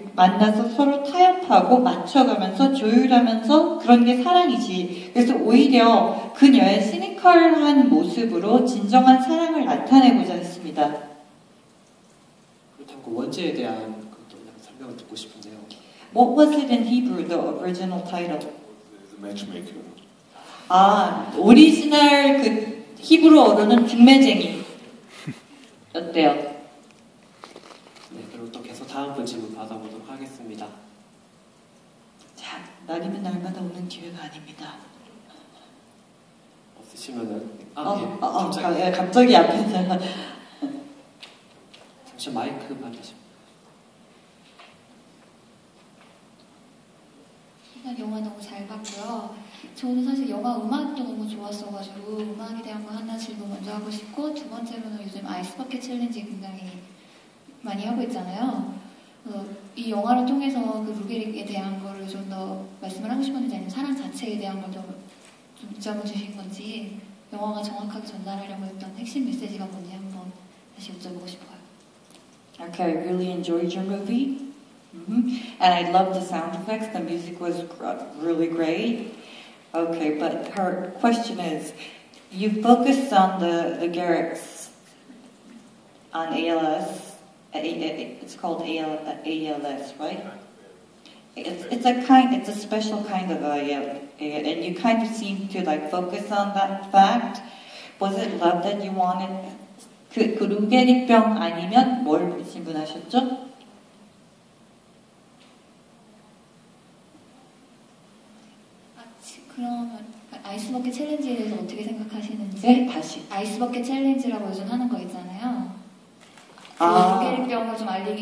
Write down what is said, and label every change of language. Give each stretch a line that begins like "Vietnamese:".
Korean: 만나서 서로 타협하고 맞춰가면서 조율하면서 그런 게 사랑이지. 그래서 오히려 그녀의 시니컬한 모습으로 진정한 사랑을 나타내고자 했습니다. 그렇다고 원제에 대한 것도 설명을 듣고 싶은데요.
English: What was it in Hebrew, the original title? The matchmaker.
Korean: 오리지널 그 히브리어로는 중매쟁이. 어때요? 네, 그리고 또 계속 다음 분 질문 받아보도록 하겠습니다. 자, 날이면 날마다 오는 기회가 아닙니다. 없으시면은 갑자기 앞에서 잠시 마이크 받으시면. 일단 영화 너무 잘 봤고요. 저는 사실 영화 음악도 너무 좋았어가지고 음악에 대한 거 하나 질문 먼저 하고 싶고, 두 번째로는 요즘 아이스버킷 챌린지 굉장히 많이 하고 있잖아요. 이 영화를 통해서 그 루게릭에 대한 거를 좀 더 말씀을 하고 싶었는지, 아니면 사랑 자체에 대한 걸 좀 여쭤봐 주신 건지, 영화가 정확하게 전달하려고 했던 핵심 메시지가 뭔지 한번 다시 여쭤보고 싶어요.
English: Okay, I really enjoyed your movie. And I loved the sound effects. The music was really great. Okay, but her question is, you focused on the Garricks on ALS. It's called ALS, right? It's a special kind of and you kind of seem to like focus on that fact. Was it love that you wanted?
Korean: 그 루게릭병 아니면 뭘 질문하셨죠? 그러면 아이스버킷 챌린지에 대해서 어떻게 생각하시는지? 네, 다시. 아이스버킷 챌린지라고 요즘 하는 거 있잖아요. 루게릭병을 좀 알리기